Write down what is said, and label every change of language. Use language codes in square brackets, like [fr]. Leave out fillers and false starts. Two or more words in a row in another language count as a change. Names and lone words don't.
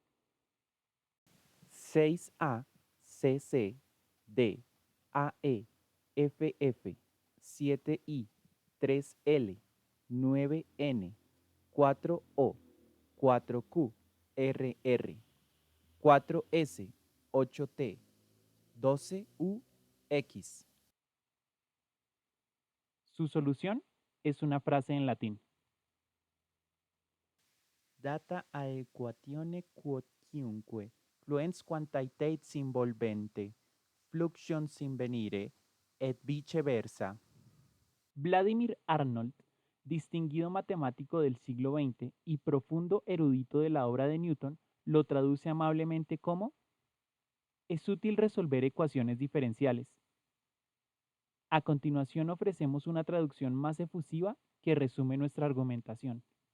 [es] 6A, CC, D, AE, FF, 7I, 3L, 9N, 4O, 4Q, RR, 4S, 8T, 12UX. Su solución es una frase en latín. [la] Data aequatione quotiunque, fluens quantitates involvente, fluxions invenire, et viceversa. [es] Vladimir Arnold, distinguido matemático del siglo XX y profundo erudito de la obra de Newton, lo traduce amablemente como: es útil resolver ecuaciones diferenciales. A continuación ofrecemos una traducción más efusiva que resume nuestra argumentación.